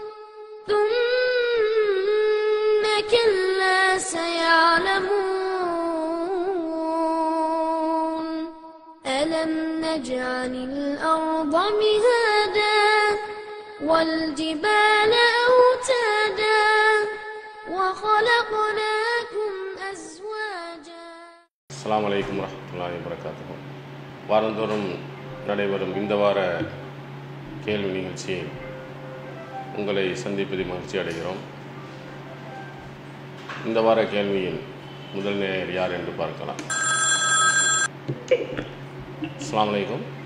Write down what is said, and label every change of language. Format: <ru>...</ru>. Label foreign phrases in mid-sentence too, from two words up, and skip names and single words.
<ar>ثم كلا سيعلمون ألم نجعل الأرض مهادا والجبال أوتادا وخلقناكم أزواجا. السلام عليكم ورحمة الله وبركاته.</ar> <ta>வாரந்தோறும் நடைபெறும் இந்த வார கேள்வி நிகழ்ச்சியை உங்களை சந்திப்பதில் மகிழ்ச்சி அடைகிறோம். இந்த வார கேள்வியின் முதல் நேயர் யார் என்று பார்க்கலாம்.</ta> <ar>السلام عليكم.</ar>